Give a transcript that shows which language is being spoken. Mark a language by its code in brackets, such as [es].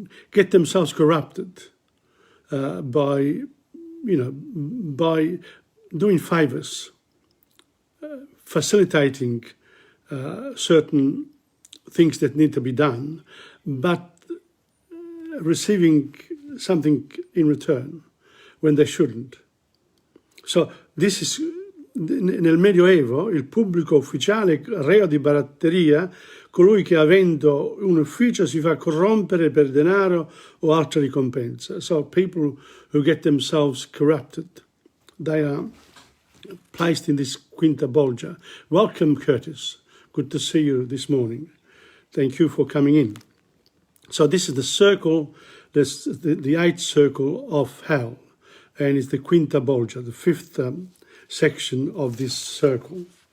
[en] get themselves corrupted by doing favours, facilitating certain things that need to be done, but receiving something in return when they shouldn't. So this is, [it] nel Medioevo, il pubblico ufficiale reo di baratteria, colui che avendo un ufficio si fa corrompere per denaro o altra ricompensa. [en] So people who get themselves corrupted, they are placed in this quinta bolgia. Welcome, Curtis. Good to see you this morning. Thank you for coming in. So this is the circle, the eighth circle of hell, and it's the quinta bolgia, the fifth section of this circle.